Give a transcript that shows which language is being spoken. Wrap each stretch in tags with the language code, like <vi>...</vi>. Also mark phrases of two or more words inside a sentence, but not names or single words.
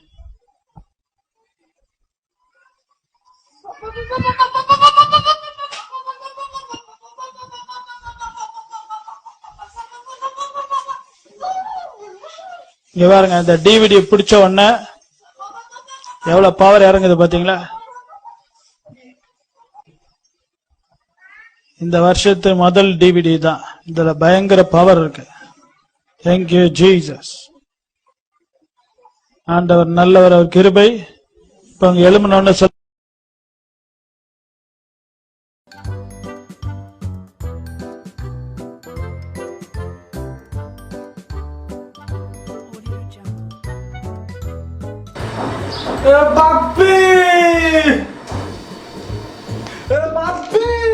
<ta>இங்க பாருங்க, இந்த டிவிடி பிடிச்ச உடனே எவ்வளவு பவர் இறங்குது பாத்தீங்களா? இந்த வருஷத்து முதல் டிவிடி தான். இதுல பயங்கர பவர் இருக்கு.</ta> <en>Thank you Jesus.</en> <ta>ஆண்டவர் நல்லவர், அவர் கிருபை. இப்ப அங்க எழுமணும்னு சொல்ல</ta> <bn>বাপি বাপি</bn>